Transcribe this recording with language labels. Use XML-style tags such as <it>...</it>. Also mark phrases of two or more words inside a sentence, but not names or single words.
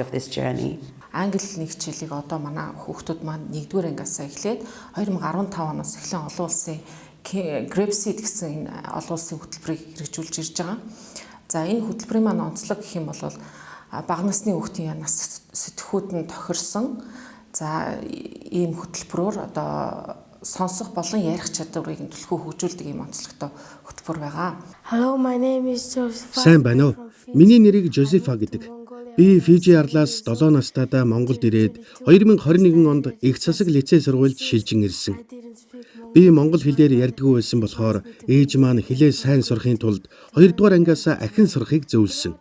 <mn>Англи хэлний хичээлийг одоо манай хүүхдүүд маань 1-р ангиасаа эхлээд 2015 оноос эхлэн олон улсын Grepsit гэсэн энэ олон улсын хөтөлбөрийг хэрэгжүүлж ирж байгаа. За энэ хөтөлбөрийн маань онцлог гэх юм бол бага насны хүүхдийн нас сэтгхүүд нь тохирсон. За ийм хөтөлбөрөөр одоо сонсох болон ярих чадварыг төлхөө хөгжүүлдэг ийм онцлогтой хөтөлбөр байгаа.</mn> <en>Hello, my name is Joseph.</en> <mn>Сайн байна уу? Миний нэрийг Жозефа гэдэг. Би Фижи арлаас 7 настайдаа Монголд ирээд 2021 онд их засаг лицей сургуульд шилжин ирсэн. Би монгол хэлээр ярьдаггүй байсан болохоор ээж маань хэлээ сайн сурахын тулд 2-р ангиасаа ахин сурахыг зөвлөсөн.</mn>